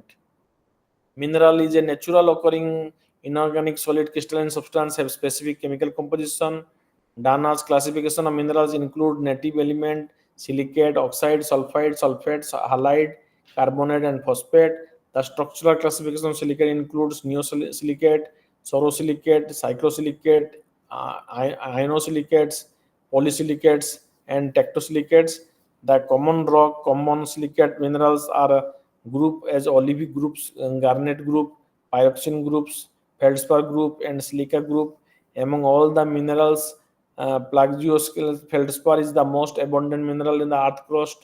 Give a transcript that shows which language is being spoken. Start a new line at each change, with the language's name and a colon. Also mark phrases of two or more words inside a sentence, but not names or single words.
English: Mineral is a natural occurring inorganic solid crystalline substance have specific chemical composition. Dana's classification of minerals include native element, silicate, oxide, sulfide, sulfates, halide, carbonate, and phosphate. The structural classification of silicate includes neosilicate, sorosilicate, cyclosilicate, ionosilicates, polysilicates, and tectosilicates. The common rock, common silicate minerals are grouped as olivine groups, garnet group, pyroxene groups, feldspar group, and silica group. Among all the minerals, plagioscale feldspar is the most abundant mineral in the earth crust.